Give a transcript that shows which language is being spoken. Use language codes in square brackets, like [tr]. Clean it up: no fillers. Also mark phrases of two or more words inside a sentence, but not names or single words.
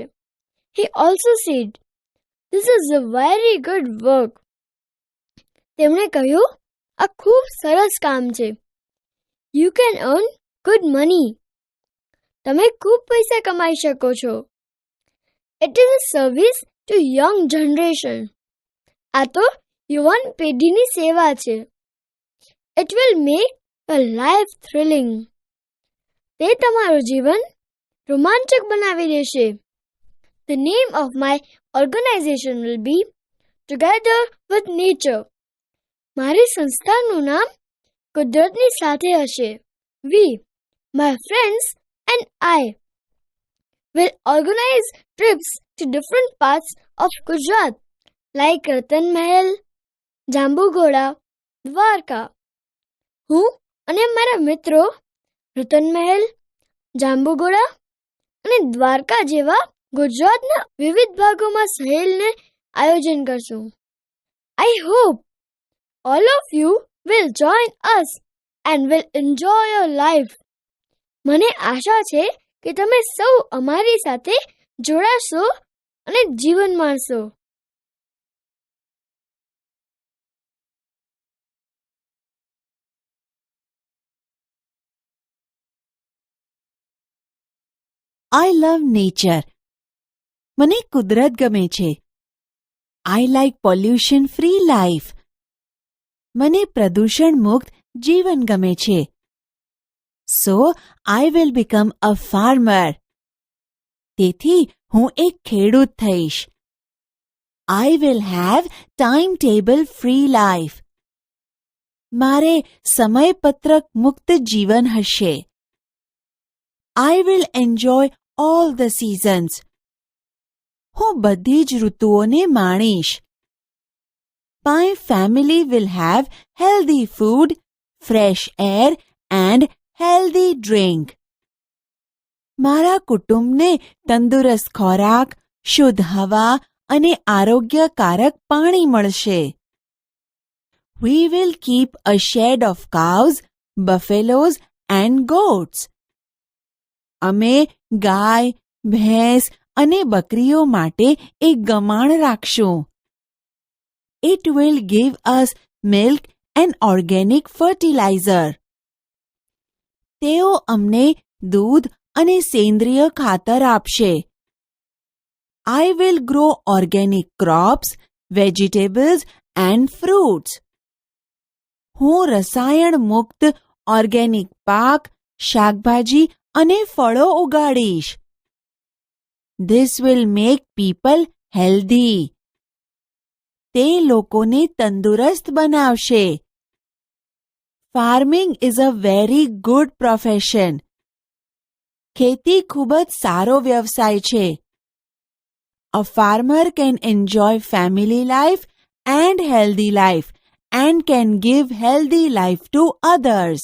[en] He also said, this is a very good work. [gu] તેમણે કહ્યું, આ ખૂબ સરસ કામ છે. [en] You can earn good money. [gu] તમે ખૂબ પૈસા કમાઈ શકો છો. [en] It is a service to young generation. [gu] આ તો યુવાન પેઢીની સેવા છે. [en] It will make your life thrilling. [gu] તે તમારું જીવન રોમાંચક બનાવી દેશે. [en] The name of my organization will be Together with Nature. [gu] મારી સંસ્થાનું નામ કુદરતની સાથે હશે. [en] We, my friends and I, will organize trips to different parts of Gujarat like Ratan Mahal, Jambugoda, Dwarka. [gu] હું અને મારા મિત્રો રતન મહેલ, જાંબુગોડા અને દ્વારકા જેવા ગુજરાતના વિવિધ ભાગોમાં સહેલને આયોજન કરશું. [en] I hope all of you will join us and will enjoy your life. [gu] મને આશા છે કે તમે સૌ અમારી સાથે જોડાશો અને જીવન માણશો. [en] I love nature. [gu] મને કુદરત ગમે છે. [en] I like pollution free life. [gu] મને પ્રદૂષણ મુક્ત જીવન ગમે છે. [en] So I will become a farmer. [gu] તેથી હું એક ખેડૂત થઈશ. [en] I will have timetable free life. [gu] મારે સમયપત્રક મુક્ત જીવન હશે. [en] I will enjoy all the seasons. [gu] હું બધી જ ઋતુઓને માણીશ. [en] My family will have healthy food, fresh air and healthy drink. [gu] મારા કુટુંબને તંદુરસ્ત ખોરાક, શુદ્ધ હવા અને આરોગ્યકારક પાણી મળશે. [en] We will keep a shed of cows, buffaloes and goats. [gu] અમે ગાય, ભેંસ અને બકરીઓ માટે એક ગમાણ રાખશું. [en] It will give us milk and organic fertilizer. [gu] તેઓ અમને દૂધ અને સેન્દ્રિય ખાતર આપશે. [en] I will grow organic crops, vegetables and fruits. [gu] હું રસાયણ મુક્ત ઓર્ગેનિક પાક, શાકભાજી અને ફળો ઉગાડીશ. [en] This will make people healthy. [gu] તે લોકોને તંદુરસ્ત બનાવશે. [en] Farming is a very good profession. [gu] ખેતી ખૂબ જ સારો વ્યવસાય છે. [en] A farmer can enjoy family life and healthy life and can give healthy life to others.